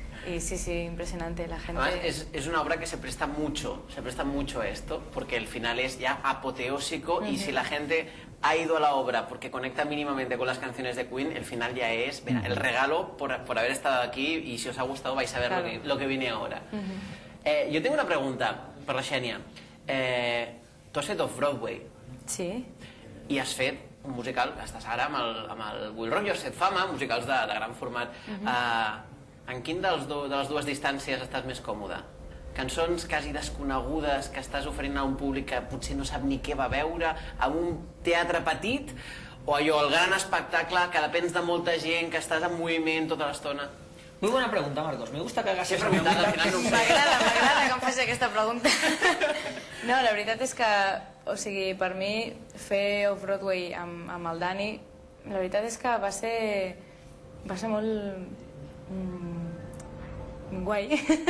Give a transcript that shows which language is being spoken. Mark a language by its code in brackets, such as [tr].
[es] Y sí, impresionante la gente. Además, es una obra que se presta mucho a esto, porque el final es ya apoteósico y si la gente ha ido a la obra porque conecta mínimamente con las canciones de Queen, el final ya es el regalo por haber estado aquí y si os ha gustado vais a ver lo que viene ahora. [ca] Jo tinc una pregunta per la Xènia. Tu has fet Off-Broadway. Sí. I has fet un musical, estàs ara amb el Will Rock, has fet fama, musicals de gran format. En quin de les dues distàncies estàs més còmode? Cançons quasi desconegudes que estàs oferint a un públic que potser no sap ni què va veure, amb un teatre petit, o allò, el gran espectacle que depens de molta gent, que estàs en moviment tota l'estona? [es] Muy buena pregunta, Marcos. Me gusta que hagas esa pregunta. [ca] M'agrada que em faci aquesta pregunta. No, la veritat és que, o sigui, per mi fer Off-Broadway amb el Dani, la veritat és que va ser molt guai.